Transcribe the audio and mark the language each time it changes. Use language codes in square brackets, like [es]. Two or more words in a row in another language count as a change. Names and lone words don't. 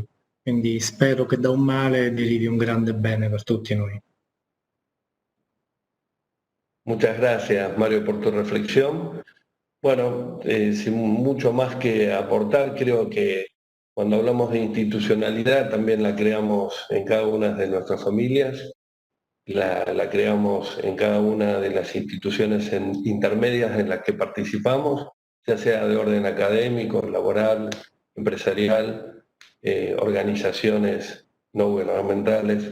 [it] Quindi spero che da un male derivi un grande bene per tutti noi. [es] Muchas gracias, Mario, por tu reflexión. Bueno, sin mucho más que aportar, creo que cuando hablamos de institucionalidad también la creamos en cada una de nuestras familias, la creamos en cada una de las instituciones intermedias en las que participamos, ya sea de orden académico, laboral, empresarial, organizaciones no gubernamentales.